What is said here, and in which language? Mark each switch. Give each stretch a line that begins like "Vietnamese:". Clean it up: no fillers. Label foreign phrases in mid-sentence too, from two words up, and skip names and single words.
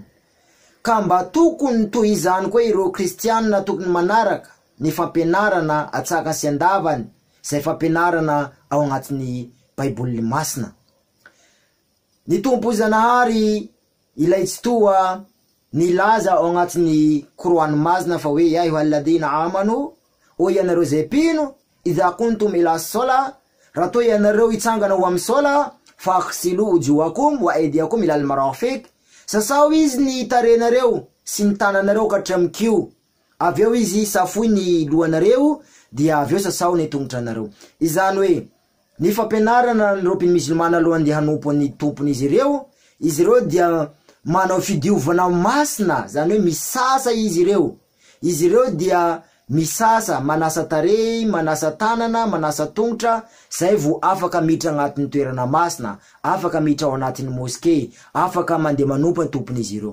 Malagasy: Ka mba tokony toy izany koa ireo kristianina tokony manaraka ny fampianarana atsakany sy andavany izay fampianarana ao agnatin'ny Baiboly masina. Ny tompo Zanahary ilay tsy toa nilaza ao agnatin'ny Korany masina fa hoe
Arabic: يا أيها الذين آمنوا,
Malagasy: o ianareo zay mpino,
Arabic: إذا كنتم إلى صلاة,
Malagasy: raha toa ianareo hitsangana ho amin'ny sola,
Arabic: فاغسلوا وجوهكم وأيديكم إلى المرافق,
Malagasy: sasao izy ny tarenareo sy ny tananareo ka hatramikio, avy eo izy safoy ny lohanareo, dia avy eo sasao ny tongotranareo. Izany hoe ny fampianarana ny Européen musulmana alohan'ny andeha hanompo ny tompon'izy ireo dia manao fidiovana masina, zany hoe misasa izy ireo dia misasa, manasa tarehy, manasa tanana, manasa tongotra, zay vo afaka miditra agnatin'ny toerana masina, afaka miditra ao anatin'ny moské, afaka mandeha manompo ny tompon'izy ireo.